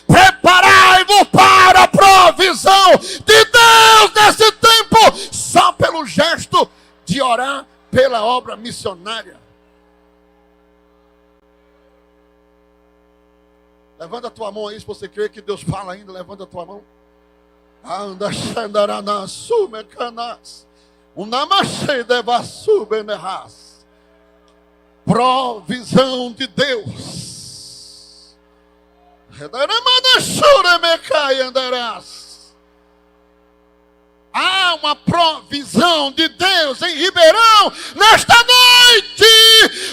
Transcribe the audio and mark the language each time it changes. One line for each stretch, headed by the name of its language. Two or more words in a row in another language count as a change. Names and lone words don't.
Portuguese: Preparai-vos para a provisão de Deus nesse tempo. Só pelo gesto de orar pela obra missionária. Levanta a tua mão aí, se você crê que Deus fala ainda, levanta a tua mão. Anda xandarana sumecanas. Unamachei devassubenerras. Provisão de Deus. Redaramana churemecai andarás. Há uma provisão de Deus em Ribeirão nesta noite.